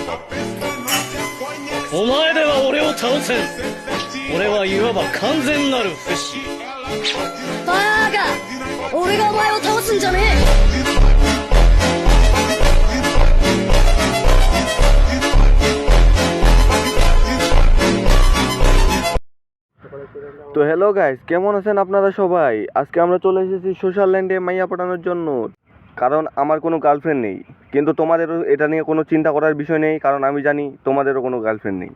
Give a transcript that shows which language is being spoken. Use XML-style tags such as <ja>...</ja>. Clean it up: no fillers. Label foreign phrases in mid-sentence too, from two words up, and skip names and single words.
<ja>お前では俺を倒せん。俺はいわば完全なる不死。バーガ俺がお前を倒すんじゃね</ja> <bn>তো</bn> <en>hello guys,</en> <bn>কেমন আছেন আপনারা সবাই? আজকে আমরা চলে এসেছি সোশ্যাল ল্যান্ডে মাইয়া পাঠানোর জন্য। কারণ আমার কোনো গার্লফ্রেন্ড নেই, কিন্তু তোমাদেরও এটা নিয়ে কোনো চিন্তা করার বিষয় নেই, কারণ আমি জানি তোমাদেরও কোনো গার্লফ্রেন্ড নেই।</bn>